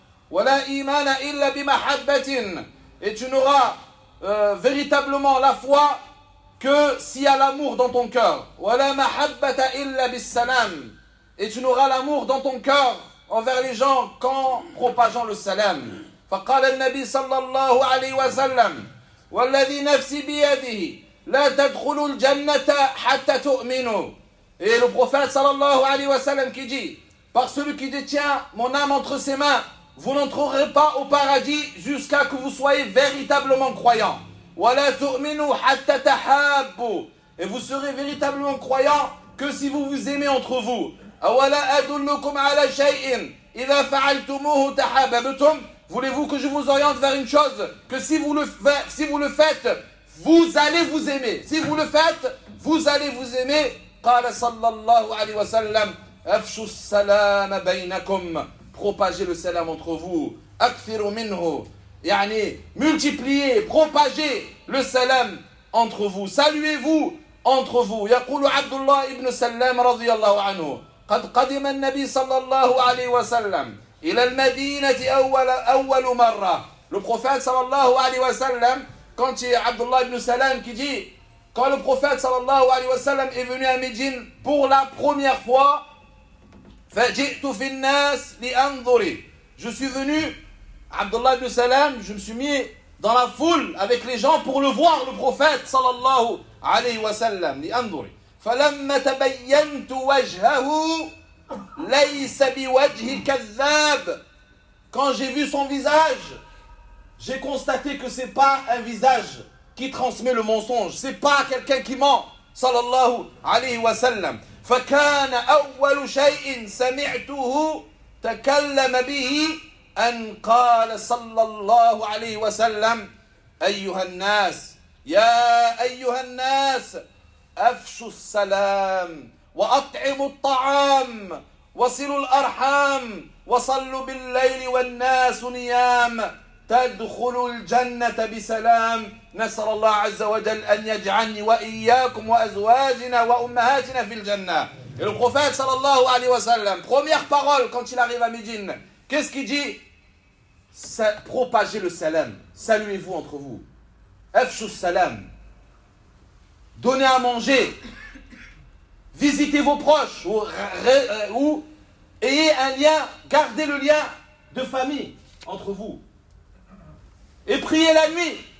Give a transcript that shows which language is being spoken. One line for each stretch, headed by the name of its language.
Arabic: وَلَا إِيمَانَ إِلَّا بِمَحَبَّةٍ.
French: Et tu n'auras véritablement la foi que s'il y a l'amour dans ton cœur.
Arabic: وَلَا مَحَبَّةَ إِلَّا بِالسَّلَامِ.
French: Et tu n'auras l'amour dans ton cœur envers les gens qu'en propageant le salam.
Arabic: فَقَالَ النَّبِي صَلَّى اللَّهُ عَلَيْهِ وَسَلَّمْ وَالَّذِي نَفْسِ بِيَدِهِ لا تدخلوا الجنة حتى تؤمنوا.
French: Et le prophète sallallahu alayhi wa sallam qui dit: par celui qui détient mon âme entre ses mains, vous n'entrerez pas au paradis jusqu'à que vous soyez véritablement croyant.
Arabic: ولا تؤمنوا حتى تحابوا.
French: Et vous serez véritablement croyant que si vous vous aimez entre vous.
Arabic: ولا أدلكم على شيء إذا فعلتموه تحاببتم.
French: Voulez-vous que je vous oriente vers une chose que si vous le faites, vous allez vous aimer. Si vous le faites, vous allez vous aimer.
Arabic: قال صلى الله عليه وسلم: افشوا السلام بينكم.
French: Propagez le salam entre vous. اكثروا منه. يعني multipliez, propagez le salam entre vous. Saluez-vous entre vous.
Arabic: يقول عبد الله ابن سلام رضي الله عنه: قد قدم النبي صلى الله عليه وسلم الى المدينه اول مره.
French: Le prophète صلى الله عليه وسلم, quand il y a Abdullah ibn Salam qui dit, quand le prophète sallallahu alayhi wa sallam est venu à Médine pour la première fois, فَجِئْتُ فِي النَّاسِ لِأَنْظُرِ. Je suis venu, Abdullah ibn Salam, je me suis mis dans la foule avec les gens pour le voir, le prophète sallallahu alayhi wa sallam, لِأَنْظُرِ.
Arabic: فَلَمَّ تَبَيَّنْتُ وَجْهَهُ لَيْسَ بِوَجْهِ كَذَّابِ.
French: Quand j'ai vu son visage, j'ai constaté que ce n'est pas un visage qui transmet le mensonge. Ce n'est pas quelqu'un qui ment.
Arabic: Sallallahu alayhi wa sallam. فَكَانَ أَوَّلُ شَيْءٍ سَمِعْتُهُ تَكَلَّمَ بِهِ أَنْ قَالَ sallallahu alayhi wa sallam: أَيُّهَا النَّاسِ يَا أَيُّهَا النَّاسِ أَفْشُوا السَّلَامِ وَأَطْعِمُوا الطَّعَامِ وَصِلُوا الْأَرْحَامِ وَصَلُّوا بِاللَّيْلِ وَالنَّاسُ نِيَامِ تَدْخُلُوا الْجَنَّةَ بِسَلَامٍ نَسَأَلُ اللَّهَ عَزَّ وَجَلَّ أَنْ يَجْعَلَنِي وَإِيَّاكُمْ وَأَزْوَاجِنَا وَأُمَّهَاتِنَا فِي الْجَنَّةِ. Et le prophète sallallahu alayhi wa sallam, première parole quand il arrive à Médine, qu'est-ce qu'il dit?
French: propagez le salam, saluez-vous entre vous. Afshu salam. Donnez à manger. Visitez vos proches ou ayez un lien, gardez le lien de famille entre vous. Et priez la nuit.